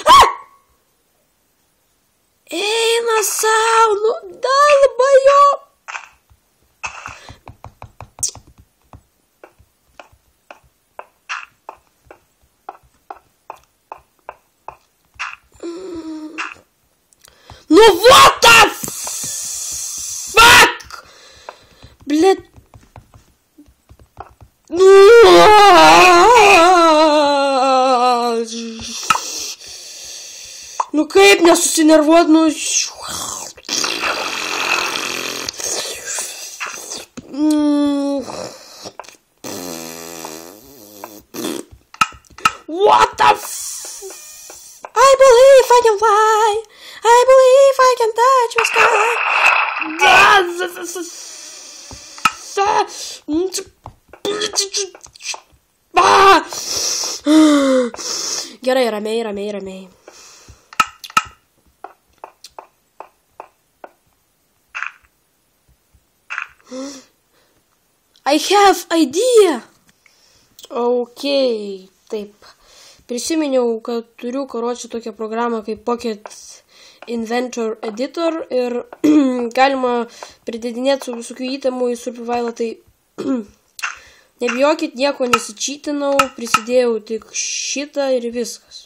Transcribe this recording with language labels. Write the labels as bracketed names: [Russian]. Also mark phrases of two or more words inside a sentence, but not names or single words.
[Lithuanian] Eina sau, nu dalba jo. [English] Ну what the fuck? [Russian] Блядь. [Lithuanian] Ну kaip nesusinervuot, nu... [English] What the f... I believe I can fly. I believe I can touch the sky. [Lithuanian] Gerai, ramiai. [English] I have idea. [Lithuanian] Okay, taip. Prisiminiau, kad turiu, karočią, tokią programą kaip Pocket Inventor Editor ir galima pridėdinėti su visokių įtemų į survivalą, tai nebijokit, nieko nesičytinau, prisidėjau tik šitą ir viskas.